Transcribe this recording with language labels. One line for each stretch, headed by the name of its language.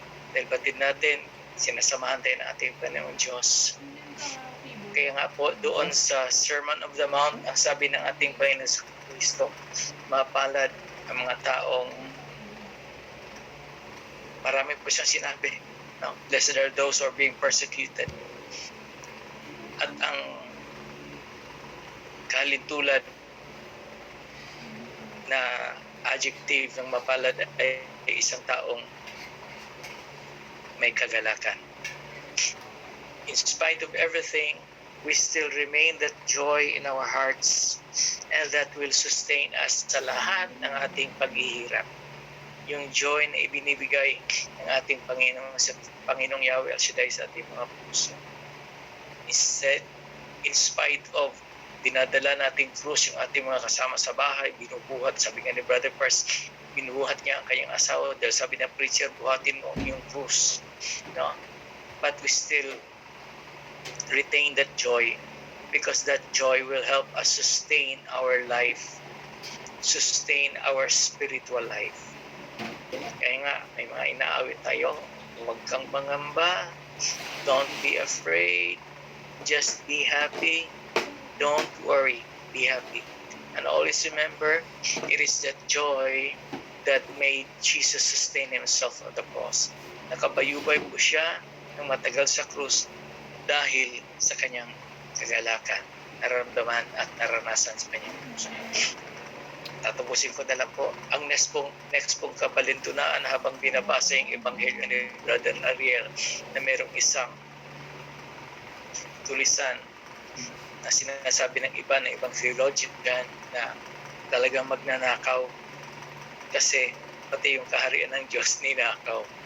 Filipino: Dahil batid natin, sinasamahan tayo ng ating Panginoon Diyos. Kaya nga po, doon sa Sermon of the Mount, ang sabi ng ating Panginoon Kristo, mapalad ang mga taong, marami po siyang sinabi, no?
English: Blessed are those who are being persecuted.
Filipino: At ang kalintulad na adjective ng mapalad ay isang taong may kagalakan.
English: In spite of everything, we still remain that joy in our hearts, and that will sustain us
Filipino: sa lahat ng ating paghihirap. Yung joy na ibinibigay ng ating Panginoong Yahweh El Shaddai sa ating mga puso. Instead,
English: in spite of
Filipino: dinadala nating krus yung ating mga kasama sa bahay, binubuhat, sabi nga ni Brother Pars, binubuhat niya ang kanyang asawa dahil sabi ng preacher, buhatin mo yung krus. No?
English: But we still retain that joy because that joy will help us sustain our life, sustain our spiritual life.
Filipino: Kaya nga, may mga inaawit tayo, huwag kang mangamba,
English: don't be afraid, just be happy,
Filipino: don't worry, be happy.
English: And always remember, it is that joy that made Jesus sustain himself on the cross.
Filipino: Nakabayubay po siya ng matagal sa krus dahil sa kanyang kagalakan, nararamdaman at naranasan sa kanyang puso. Tatapusin ko na lang po ang next pong kabalintunaan habang binabasa yung Ebanghelyo ni Brother Ariel na merong isang tulisan na sinasabi ng iba na ibang theologian na talagang magnanakaw kasi pati yung kaharian ng Diyos ninakaw.